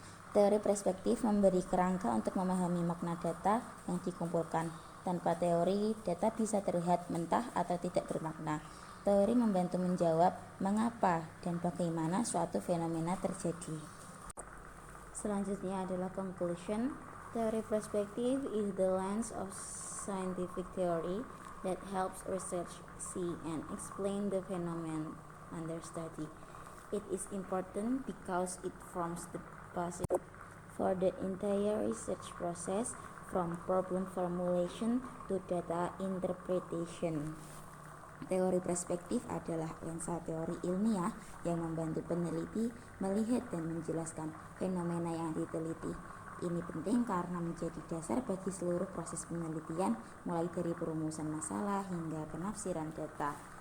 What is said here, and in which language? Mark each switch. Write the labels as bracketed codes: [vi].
[id] Teori perspektif memberi kerangka untuk memahami makna data yang dikumpulkan. Tanpa teori, data bisa terlihat mentah atau tidak bermakna. Teori membantu menjawab mengapa dan bagaimana suatu fenomena terjadi. Selanjutnya adalah conclusion. [en] Teori perspektif is the lens of scientific theory that helps research see and explain the phenomenon under study. It is important because it forms the basis for the entire research process, from problem formulation to data interpretation. [id] Teori perspektif adalah lensa teori ilmiah yang membantu peneliti melihat dan menjelaskan fenomena yang diteliti. Ini penting karena menjadi dasar bagi seluruh proses penelitian, mulai dari perumusan masalah hingga penafsiran data.